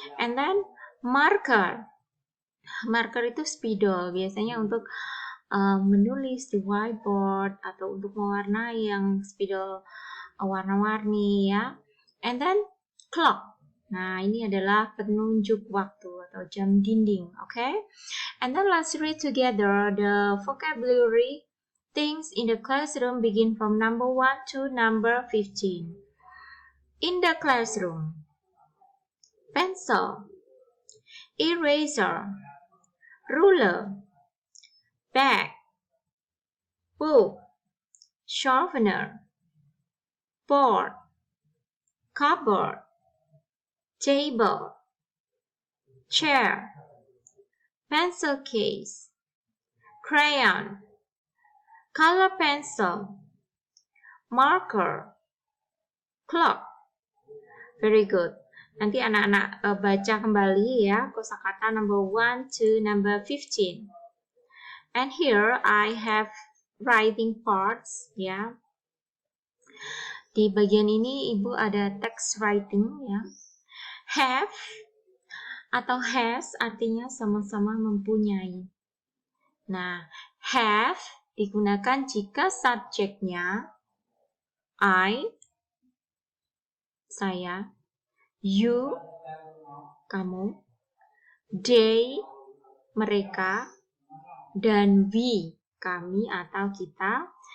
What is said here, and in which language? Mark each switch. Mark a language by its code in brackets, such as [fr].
[en] And then [id] marker itu spidol, biasanya untuk menulis di whiteboard atau untuk mewarnai yang spidol warna-warni, ya. [en] And then clock. [id] Nah, ini adalah penunjuk waktu atau jam dinding, okay? [en] And then let's read together the vocabulary things in the classroom begin from number 1 to number 15. In the classroom, pencil, eraser, ruler, bag, book, sharpener, board, cupboard, table, chair, pencil case, crayon, color pencil, marker, clock. Very good. [id] Nanti anak-anak baca kembali ya kosakata [en] number 1 to number 15. And here I have writing parts ya. [id] Di bagian ini Ibu ada text writing ya. Have atau has artinya sama-sama mempunyai. Nah, have digunakan jika subjeknya I, saya, you, kamu, they, mereka, dan we, kami atau kita.